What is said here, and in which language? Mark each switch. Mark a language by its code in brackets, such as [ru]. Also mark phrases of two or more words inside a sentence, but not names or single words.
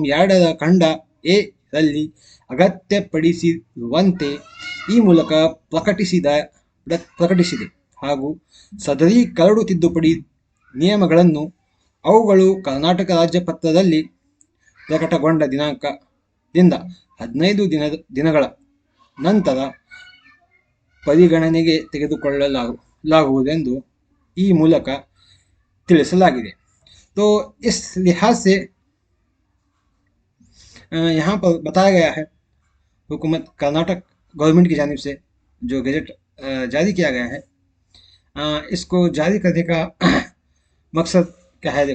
[kn] 2 ಖಂಡ ಎ ರಲ್ಲಿ ಅಗತ್ಯಪಡಿಸಿರುವಂತೆ ಈ ಮೂಲಕ ಪ್ರಕಟಿಸಿದೆ ಹಾಗೂ ಸದರಿ ಕರಡು ತಿದ್ದುಪಡಿ ನಿಯಮಗಳನ್ನು ಅವುಗಳು ಕರ್ನಾಟಕ ರಾಜ್ಯ ಪತ್ರದಲ್ಲಿ ಪ್ರಕಟಗೊಂಡ ದಿನಾಂಕದಿಂದ 15 ದಿನಗಳ ನಂತರ ಪರಿಗಣನೆಗೆ ತೆಗೆದುಕೊಳ್ಳಲಾಗುವುದೆಂದು ಈ ಮೂಲಕ ತಿಳಿಸಲಾಗಿದೆ। [ur] تو اس لحاظ سے یہاں پر بتایا گیا ہے، حکومت کرناٹک گورنمنٹ کی جانب سے جو گزٹ جاری کیا گیا ہے، اس کو جاری کرنے کا مقصد کیا ہے.